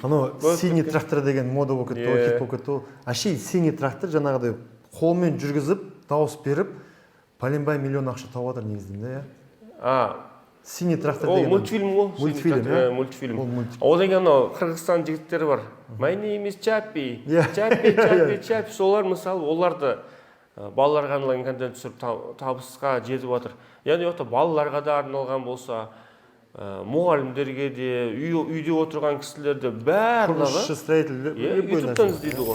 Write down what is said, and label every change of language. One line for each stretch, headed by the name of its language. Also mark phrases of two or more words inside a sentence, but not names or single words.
Kazakh: Анау
Russian: синий трактор
Kazakh: деген мода болып кетті, хит болып кетті. Аши
Russian: синий трактор
Kazakh: жаңағыдай қолмен жүргізіп, дауыс беріп, пәленбай миллион ақша тауып жатыр негізінде, иә?
Russian: Синий трактор
Kazakh: деген. Ол мультфильм ол. Мультфильм, иә? Мультфильм. Одан кейін Қырғызстан жігіттері бар.
English: My name is Чаппи. Чаппи.
Kazakh: Солар мысалы, оларды балаларға арналған контент түсіріп табысқа жетіп жатыр. Яғни балаларға да арналған болса, мұғалімдерге де, үйде отырған кісілерді барлығы құрылысшы, строитель, YouTube-тан іздейді ғой.